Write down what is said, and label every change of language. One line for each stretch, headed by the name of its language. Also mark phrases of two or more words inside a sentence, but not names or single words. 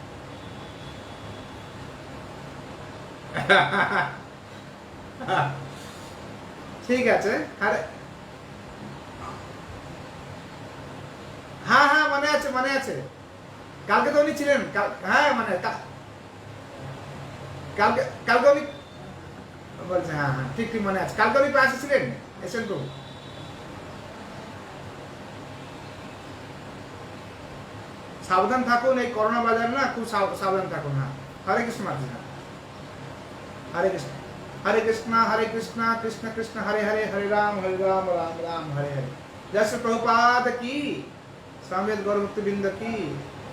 Bangla: ঠিক আছে, আরে হ্যাঁ হ্যাঁ মনে আছে মনে আছে, কালকে তো উনি ছিলেন, হ্যাঁ মানে কালকে কালকে উনি বলছে, হ্যাঁ হ্যাঁ ঠিক ঠিক মনে আছে, কালকে উনি পাশে ছিলেন, এসেন তো। সাবধান থাকুন, এই করোনা বাজার না, খুব সাবধান থাকুন। হ্যাঁ, হরে কৃষ্ণ মাতা, হরে কৃষ্ণ, হরে কৃষ্ণ হরে কৃষ্ণ কৃষ্ণ কৃষ্ণ হরে হরে, হরে রাম রাম রাম হরে হরে।
Hindi: जय श्री प्रभुपाद की, स्वामी गौर भक्त बिंद की।